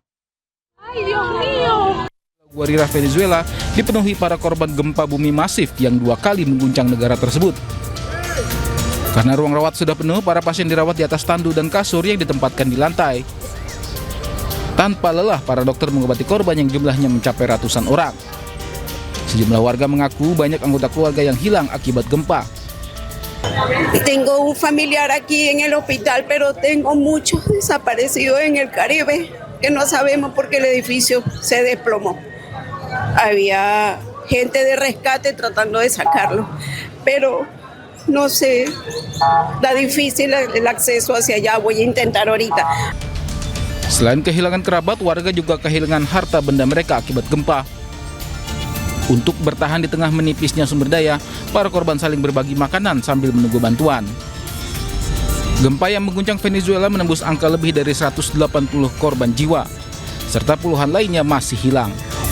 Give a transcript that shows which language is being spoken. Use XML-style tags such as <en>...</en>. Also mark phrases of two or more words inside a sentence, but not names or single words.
<id>Guarira, Venezuela dipenuhi para korban gempa bumi masif yang 2 kali mengguncang negara tersebut. Karena ruang rawat sudah penuh, para pasien dirawat di atas tanduk dan kasur yang ditempatkan di lantai. Tanpa lelah, para dokter mengobati korban yang jumlahnya mencapai ratusan orang. Sejumlah warga mengaku banyak anggota keluarga yang hilang akibat gempa.</id> <es>Tengo un familiar aquí en el hospital, pero tengo muchos desaparecidos en el Caribe que no sabemos por qué el edificio se desplomó. Había gente de rescate tratando de sacarlo, pero no sé, está difícil el acceso hacia allá. Voy a intentar ahorita.</es> <id>Selain kehilangan kerabat, warga juga kehilangan harta benda mereka akibat gempa. Untuk bertahan di tengah menipisnya sumber daya, para korban saling berbagi makanan sambil menunggu bantuan. Gempa yang mengguncang Venezuela menembus angka lebih dari 180 korban jiwa, serta puluhan lainnya masih hilang.</id>